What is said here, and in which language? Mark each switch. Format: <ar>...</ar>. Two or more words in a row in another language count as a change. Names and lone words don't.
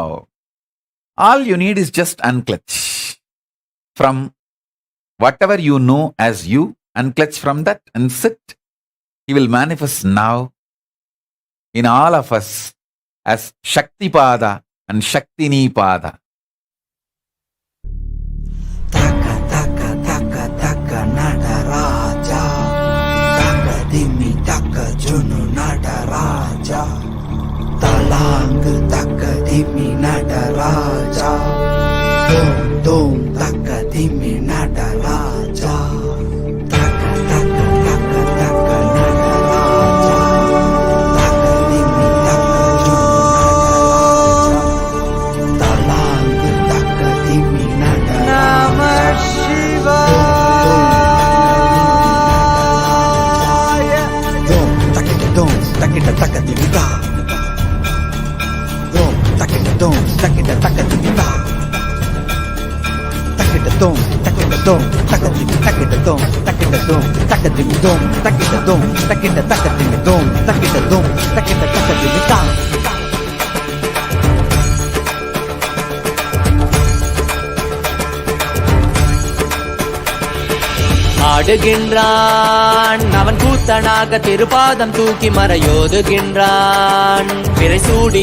<en>All you need is just unclutch from whatever you know as you. Unclutch from that and sit. He will manifest now in all of us as Shakti Pada and Shaktini Pada. Taka taka taka taka nada raja, taka dimi taka junu nada raja, talang taka dimi nada raja, dom dom taka dimi nada raja, taka taka taka taka nada raja, taka dimi taka junu nada raja, talang taka dimi nada Takita dom takita dom takita takita takita dom takita dom takita takita dom takita dom takita dom takita dom takita takita dom takita dom takita takita</en> <ta>ஆடுகின்றான் அவன் கூத்தனாக திருப்பாதம் தூக்கி மறையோதுகின்றான் பிறை சூடி</ta>